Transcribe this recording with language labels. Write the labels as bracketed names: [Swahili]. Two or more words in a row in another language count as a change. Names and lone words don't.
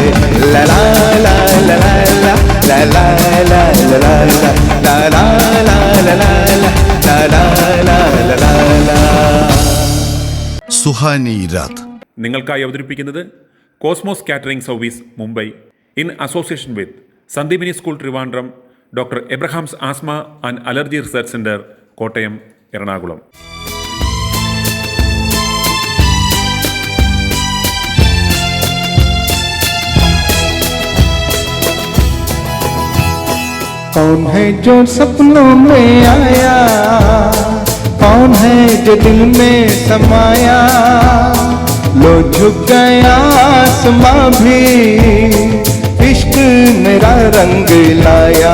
[Malayalam] ला ला ला ला ला ला ला ला ला ला ला ला ला ला ला ला ला ला ला। സുഹാനി രാത്. നിങ്ങൾക്കായി അവതരിപ്പിക്കുന്നത് കോസ്മോസ് കാറ്ററിംഗ് സർവീസ് മുംബൈ [English] in association with [Malayalam] സന്ദീപിനി സ്കൂൾ ട്രിവാൻഡ്രം, ഡോക്ടർ എബ്രഹാംസ് ആസ്മ ആൻഡ് അലർജി റിസർച്ച് സെന്റർ, കോട്ടയം, എറണാകുളം. [Hindi] कौन है जो सपनों में आया, कौन है जो दिल में समाया, लो झुक गया आसमां भी इश्क मेरा रंग लाया।